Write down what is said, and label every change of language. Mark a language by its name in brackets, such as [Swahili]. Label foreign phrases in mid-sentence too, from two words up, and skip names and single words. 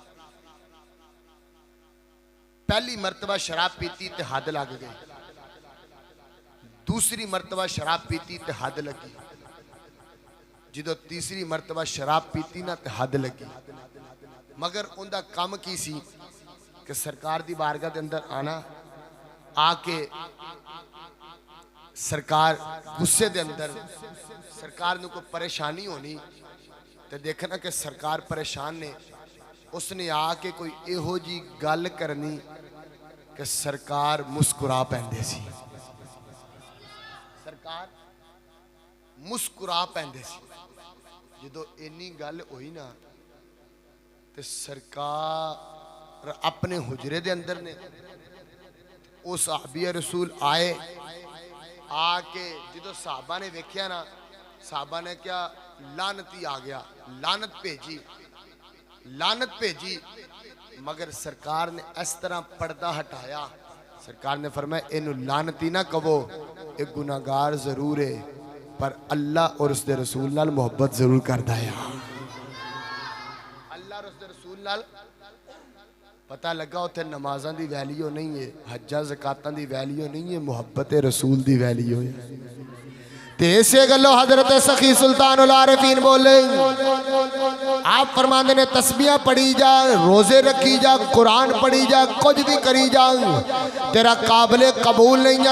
[Punjabi] پہلی مرتبہ شراب پیتی تے حد لگ گئی، دوسری مرتبہ شراب پیتی تے حد لگی، جدو تیسری مرتبہ شراب پیتی نا تے حد لگی، مگر اندہ کام کی سی کہ سرکار دی بارگاہ دے اندر آنا، آکے سرکار غصے دے اندر سرکار نے کوئی پریشانی ہونی تے دیکھنا کہ سرکار پریشان نے، اس نے آکے کوئی ایہو جی گل کرنی کہ سرکار مسکرا پہندے سی، سرکار مسکرا پہندے سی۔ جدو اینی گل ہوئی نا تے سرکار اپنے حجرے دے اندر نے، او صحابی رسول آئے، آکے جدو صحابہ نے ویکھیا نا، صحابہ نے کیا لعنتی آ گیا، لعنت بھیجی، مگر سرکار نے اس طرح پردہ ہٹایا، سرکار نے فرمایا اینو لعنتی نہ کہو، ایک گناہگار ضرور ہے پر اللہ اور اس دے رسول نال محبت ضرور کردا ہے۔ اللہ اور اس دے رسول نال پتہ لگا ہوتے نمازاں دی ویلیو نہیں ہے، حجاں زکاتاں دی ویلیو نہیں ہے، محبت رسول دی ویلیو ہے۔ تے اسے گلو حضرت سخی سلطان العارفین بولے، آپ فرماندے نے تسبیحاں پڑھی جا، روزے رکھی جا، قرآن پڑھی جا، کچھ بھی کری جا، تیرا قابل قبول نہیں جا۔